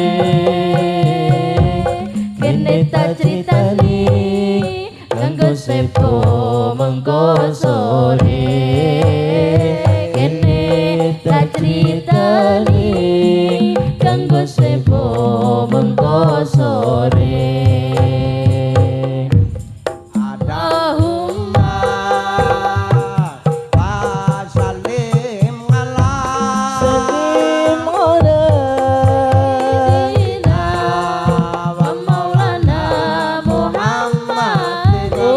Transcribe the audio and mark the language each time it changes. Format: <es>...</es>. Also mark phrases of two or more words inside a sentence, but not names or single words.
<jv>kene tak critani kanggo sepo mengko sore kene tak critani kanggo sepo mengko sore</jv> <ar>اللهم وسلم على سلم على سيدنا ومولانا محمد.</ar>